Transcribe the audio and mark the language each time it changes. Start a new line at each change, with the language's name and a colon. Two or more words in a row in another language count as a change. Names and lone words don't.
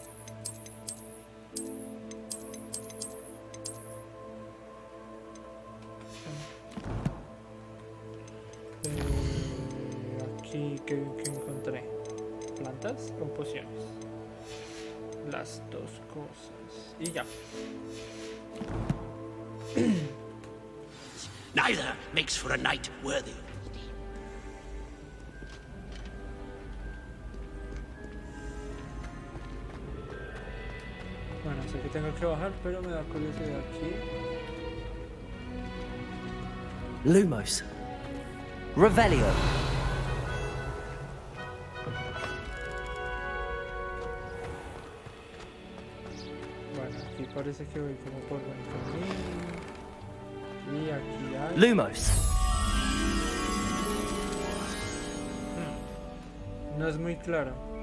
Spanish: Aquí que encontré plantas o pociones, las dos cosas y ya.
English: Neither makes for a night worthy.
Spanish: Bueno, sé que tengo que bajar, pero me da curiosidad aquí. Lumos. Revelio. Bueno, aquí parece que voy como por buen camino. Y aquí hay... Lumos. No es muy claro.